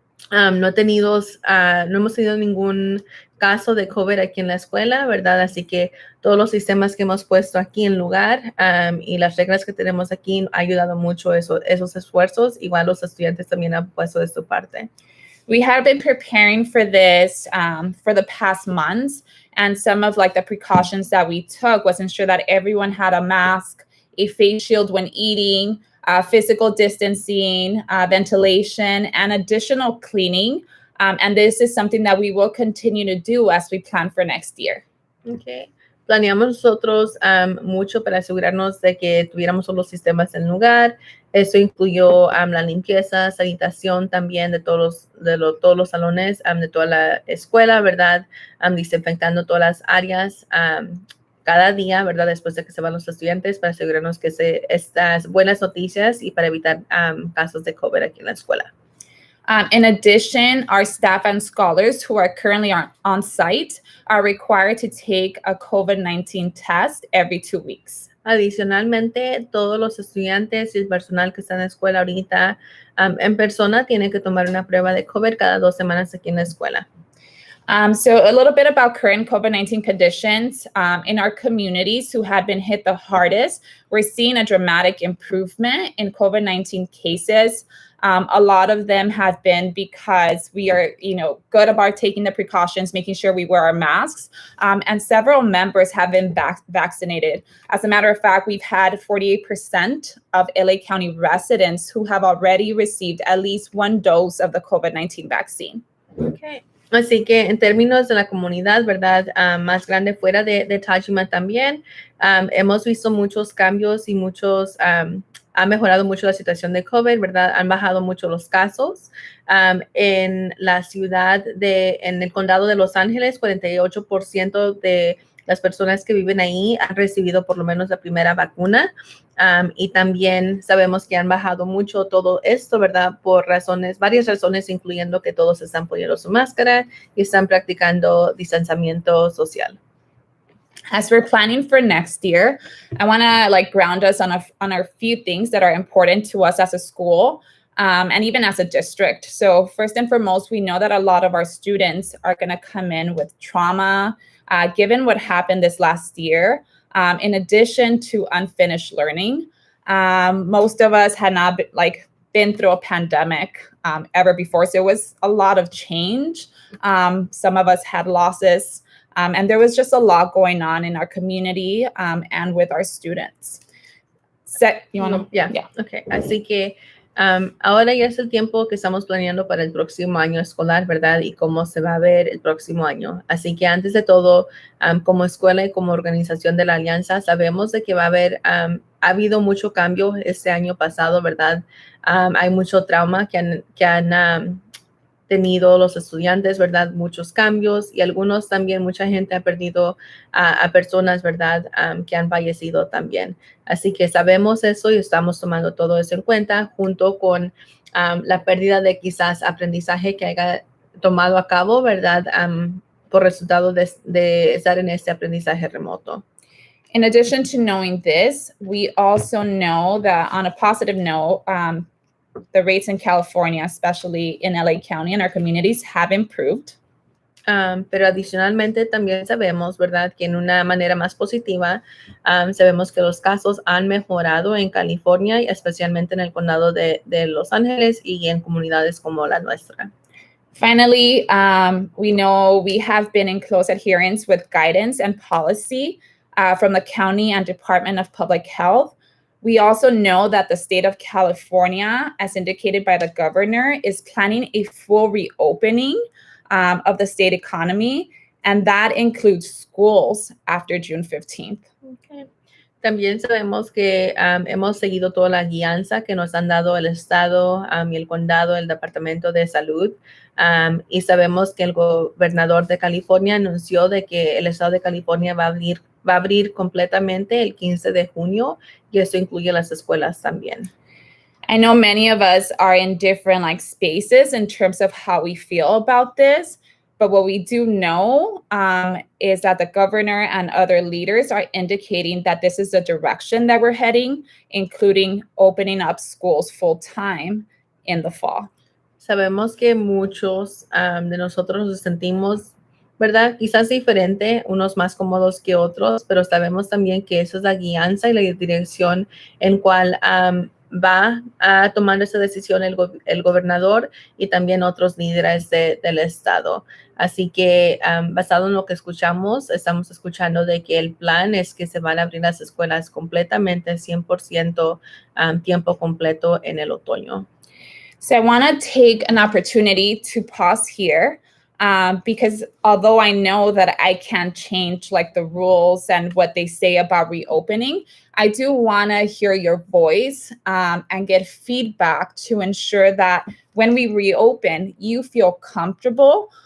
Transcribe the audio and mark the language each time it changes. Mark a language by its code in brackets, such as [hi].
[es] no hemos tenido ningún caso de COVID aquí en la escuela, ¿verdad? Así que todos los sistemas que hemos puesto aquí en lugar y las reglas que tenemos aquí han ayudado mucho esos esfuerzos. Igual los estudiantes también han puesto de su parte. [en] We have been preparing for this for the past months, and some of like the precautions that we took was ensure that everyone had a mask, a face shield when eating, physical distancing, ventilation, and additional cleaning. And this is something that we will continue to do as we plan for next year. Okay. [es] Planeamos nosotros mucho para asegurarnos de que tuviéramos todos los sistemas en lugar. Eso incluyó la limpieza, sanitación también de todos los salones, de toda la escuela, ¿verdad? Desinfectando todas las áreas cada día, ¿verdad? Después de que se van los estudiantes para asegurarnos que estas buenas noticias y para evitar casos de COVID aquí en la escuela. [en] In addition, our staff and scholars who are currently on site are required to take a COVID-19 test every 2 weeks. [es] Adicionalmente, todos los estudiantes y el personal que está en la escuela ahorita en persona tienen que tomar una prueba de COVID cada 2 semanas aquí en la escuela. [en] So a little bit about current COVID-19 conditions in our communities who have been hit the hardest. We're seeing a dramatic improvement in COVID-19 cases. A lot of them have been because we are, good about taking the precautions, making sure we wear our masks, and several members have been vaccinated. As a matter of fact, we've had 48% of LA County residents who have already received at least 1 dose of the COVID-19 vaccine. Okay. [es] Así que en términos de la comunidad, ¿verdad? Más grande fuera de Tajima también, hemos visto muchos cambios y ha mejorado mucho la situación de COVID, ¿verdad? Han bajado mucho los casos. En la en el condado de Los Ángeles, 48% de las personas que viven ahí han recibido por lo menos la primera vacuna. Y también sabemos que han bajado mucho todo esto, ¿verdad? Por varias razones, incluyendo que todos están poniendo su máscara y están practicando distanciamiento social. [en] As we're planning for next year, I want to ground us on a few things that are important to us as a school and even as a district. So first and foremost, we know that a lot of our students are going to come in with trauma, given what happened this last year. In addition to unfinished learning, most of us had not been through a pandemic ever before. So it was a lot of change. Some of us had losses. And there was just a lot going on in our community and with our students. Yeah. Okay. [es] Así que ahora ya es el tiempo que estamos planeando para el próximo año escolar, ¿verdad? Y cómo se va a ver el próximo año. Así que antes de todo, como escuela y como organización de la Alianza, sabemos de que va a haber, ha habido mucho cambio este año pasado, ¿verdad? Hay mucho trauma que han tenido los estudiantes, ¿verdad? Muchos cambios y algunos también, mucha gente ha perdido a personas, ¿verdad? Que han fallecido también. Así que sabemos eso y estamos tomando todo eso en cuenta junto con la pérdida de quizás aprendizaje que haya tomado a cabo, ¿verdad? Por resultado de estar en este aprendizaje remoto. [en] In addition to knowing this, we also know that on a positive note, the rates in California, especially in LA County and our communities, have improved. [es] Pero adicionalmente también sabemos, ¿verdad? Que en una manera más positiva, sabemos que los casos han mejorado en California y especialmente en el condado de Los Ángeles y en comunidades como la nuestra. [en] Finally, we know we have been in close adherence with guidance and policy from the county and Department of Public Health. We also know that the state of California, as indicated by the governor, is planning a full reopening of the state economy, and that includes schools after June 15th. Okay. [es] También sabemos que hemos seguido toda la guianza que nos han dado el Estado y el Condado, el Departamento de Salud, y sabemos que el gobernador de California anunció de que el Estado de California va a abrir completamente el 15 de junio, y eso incluye las escuelas también. [en] I know many of us are in different spaces in terms of how we feel about this, but what we do know is that the governor and other leaders are indicating that this is the direction that we're heading, including opening up schools full time in the fall. [es] Sabemos que muchos de nosotros nos sentimos, ¿verdad? Quizás diferente, unos más cómodos que otros, pero sabemos también que eso es la guianza y la dirección en cual va a tomar esa decisión el gobernador y también otros líderes del estado. Así que basado en lo que escuchamos, estamos escuchando de que el plan es que se van a abrir las escuelas completamente, 100% tiempo completo en el otoño. [en] So I want to take an opportunity to pause here because although I know that I can't change like the rules and what they say about reopening, I do want to hear your voice and get feedback to ensure that when we reopen, you feel comfortable.